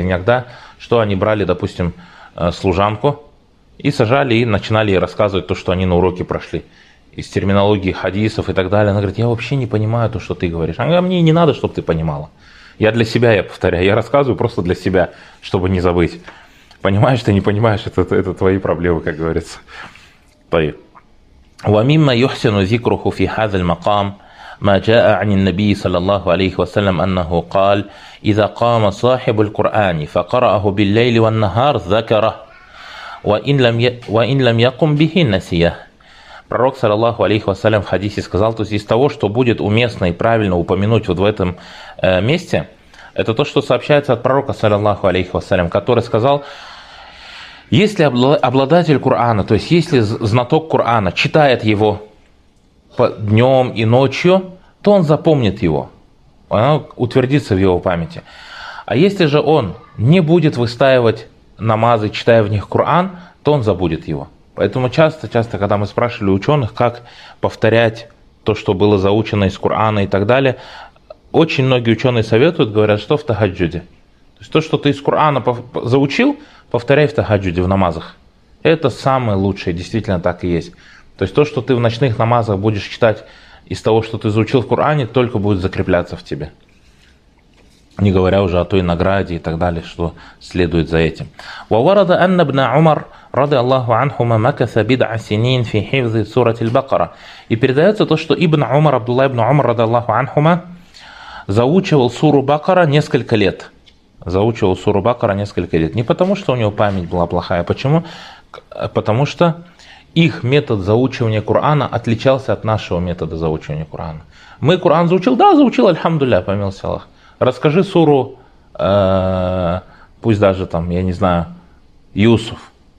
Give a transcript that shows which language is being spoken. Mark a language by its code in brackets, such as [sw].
[ru] Иногда, что они брали, допустим, служанку и сажали, и начинали ей рассказывать то, что они на уроке прошли. Из терминологии хадисов и так далее. Она говорит, я вообще не понимаю то, что ты говоришь. Она говорит, мне не надо, чтобы ты понимала. Я для себя, я повторяю, я рассказываю просто для себя, чтобы не забыть. Понимаешь ты, не понимаешь, это твои проблемы, как говорится. Твои. [ar] وَمِمَّا يُحْسِنُ ذِكْرُهُ فِي هَذَا الْمَقَامِ ما جاء عن النبي صلى الله عليه وسلم أنه قال إذا قام صاحب القرآن فقرأه بالليل والنهار ذكره وإن لم يقم به نسيه. [ru] Пророк صلى الله عليه وسلم в хадисе сказал, то есть из того, что будет уместно и правильно упомянуть вот в этом месте, это то, что сообщается от пророка صلى الله عليه وسلم, который сказал, если обладатель Корана, то есть если знаток Корана читает его днем и ночью, то он запомнит его, он утвердится в его памяти. А если же он не будет выстаивать намазы, читая в них Коран, то он забудет его. Поэтому часто-часто, когда мы спрашивали ученых, как повторять то, что было заучено из Корана и так далее, очень многие ученые советуют, говорят, что в тахаджуде. То есть то, что ты из Корана заучил, повторяй в тахаджуде, в намазах. Это самое лучшее, действительно так и есть. То есть то, что ты в ночных намазах будешь читать из того, что ты заучил в Коране, только будет закрепляться в тебе. Не говоря уже о той награде и так далее, что следует за этим. [ar] وَوَرَدَ أَنَّ بْنَ عُمَرْ رَضِ اللَّهُ عَنْهُمَ مَكَثَ بِدْعَ سِنِينَ فِي حِفْظِ سُورَةِ الْبَقَرَةِ. [ru] И передается то, что Ибн Умар, Абдуллах ибн Умар, رَضِ اللَّهُ عَنْهُمَ, заучивал суру Бакара несколько лет. Заучивал суру Бакара несколько лет. Не потому, что у него память была плохая. Почему? Потому что их метод заучивания Корана отличался от нашего метода заучивания Корана. Мы Коран заучил? Да, заучил, альхамдулля, по милости Аллах. Расскажи суру, пусть даже там, я не знаю, Юсуф.